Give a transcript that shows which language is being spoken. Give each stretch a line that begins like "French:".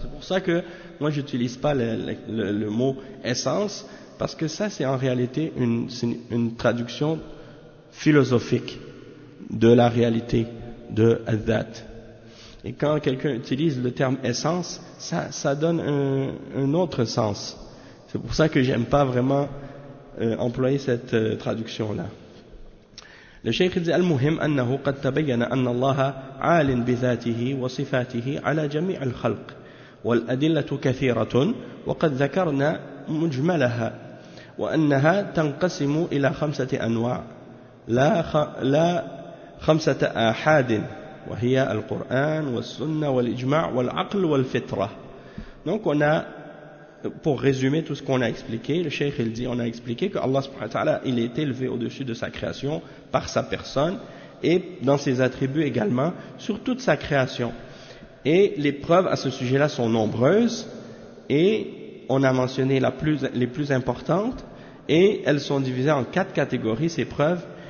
French: C'est pour ça que moi j'utilise pas le mot essence, parce que ça c'est en réalité une traduction philosophique de la réalité de that. Et quand quelqu'un utilise le terme essence, ça donne un autre sens. C'est pour ça que j'aime pas vraiment employer cette traduction là. Le cheikh dit
Arabic: المهم انه قد تبين ان الله عال بذاته وصفاته على جميع الخلق والادله كثيره وقد ذكرنا مجملها وانها تنقسم الى خمسه انواع لا خمسه احاد وهي القرآن والسنة والإجماع والعقل والفطرة.
French: Donc on a, pour résumer tout ce qu'on a expliqué, le cheikh il dit, on a expliqué que Allah subhanahu wa ta'ala, il est élevé au-dessus de sa création par sa personne et dans ses attributs également sur toute sa création. Et les preuves à ce sujet-là sont nombreuses et on a mentionné les plus importantes et elles sont divisées en quatre catégories, ces preuves.